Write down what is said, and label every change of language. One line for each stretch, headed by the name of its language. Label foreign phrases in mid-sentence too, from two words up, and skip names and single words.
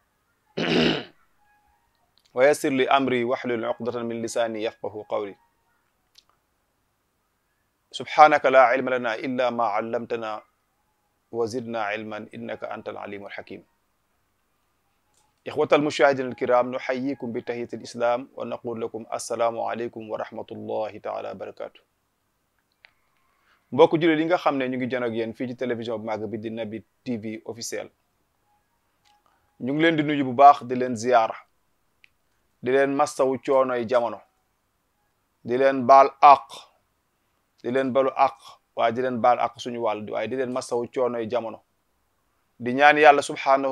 Arabic: ويسر لي أمري واحلل عقدة من لساني يفقه قولي سبحانك لا علم لنا إلا ما علمتنا وزدنا علما إنك أنت العليم الحكيم إخوة المشاهدين الكرام نحييكم بتحية الإسلام ونقول لكم السلام عليكم ورحمة الله تعالى وبركاته
Wolof: mbokk jullit yi nga xam ne ñu ngi jano ak yéen fii ci télévision bu màgg bi di Naby TV officiel ñu ngi leen di nuyu bu baax di leen ziyaara di leen massawu coonoy jamono di leen baal àq di leen balu àq waaye di leen baal àq suñu wàll waaye di leen massawu coonoy jamono di ñaan yàlla subhaanahu